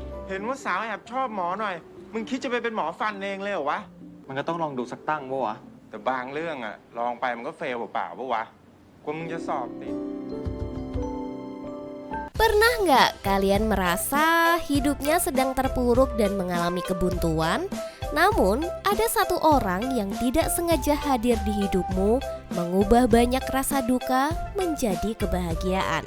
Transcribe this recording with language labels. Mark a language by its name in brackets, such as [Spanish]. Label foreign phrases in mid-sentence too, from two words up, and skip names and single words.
[Thai] เห็นว่าสาวแอบชอบหมอหน่อยมึงคิดจะไปเป็นหมอฟันเองเลยเหรอวะ มันก็ต้องลองดูสักตั้งปะวะ แต่บางเรื่องอะลองไปมันก็เฟลเปล่าๆปะวะกว่ามึงจะสอบติด [Indonesian] Pernah nggak kalian merasa hidupnya sedang terpuruk dan mengalami kebuntuan? Namun, ada satu orang yang tidak sengaja hadir di hidupmu, mengubah banyak rasa duka menjadi kebahagiaan.